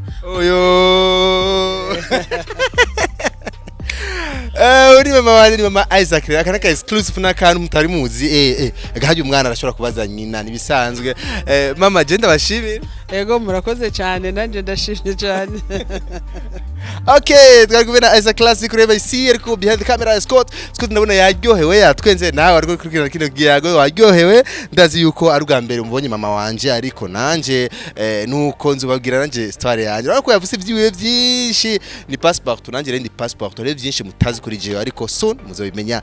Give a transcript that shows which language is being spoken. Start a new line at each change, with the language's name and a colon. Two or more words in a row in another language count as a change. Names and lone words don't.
Rundi: Oyo uri mama wanje, mama Isaac, akana ka exclusive n'akantu mutari muzi. Gahaje umwana arashobora kubaza nyina nibisanzwe. Mama je ndabashimira. Ego murakoze cyane, nanje ndashimye cyane. Okay, twari kubena Isaac Classic ureba isi ariko
English: behind the camera
Rundi: Scott ndabona yaryohewe, yatwenze nawe ariko kurikirana kino giyago waryohewe. Ndazi yuko ari ubwa mbere umubonye mama wanje, ariko nanje nuko nzubabwira nanje story yanje, ariko yavuze ibyiwe byinshi, ni passport nanje rendi passport rero byinshi mutazi kuri jewe, ariko soon muzobimenya.